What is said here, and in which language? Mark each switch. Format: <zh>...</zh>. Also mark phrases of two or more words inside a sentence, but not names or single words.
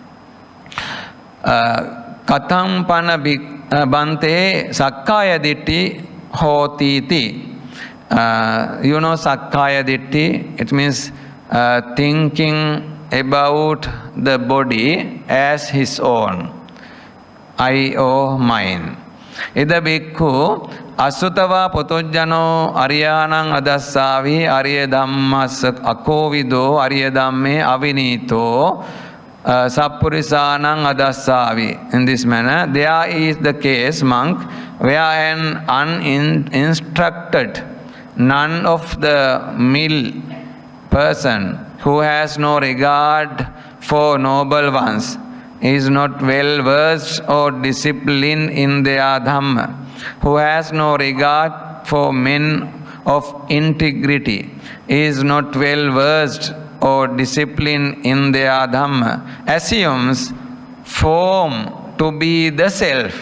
<pi>Katham Pana Bante Sakkaya Ditti Hotiti.</pi> <en>You know</en> <pi>Sakkaya Ditti,</pi> <en>it means thinking about the body as his own, I or mine.</en> <pi>Ida bhikkhu asutava potujjano ariyanang adassavi ariya dhammas akovido ariya dhamme avinito sappurisanang adassavi.</pi> <en>In this manner, there is the case, monk, where an uninstructed, none of the mill person who has no regard for noble ones, is not well versed or disciplined in their Dhamma, who has no regard for men of integrity, is not well versed or disciplined in their Dhamma, assumes form to be the self.</en>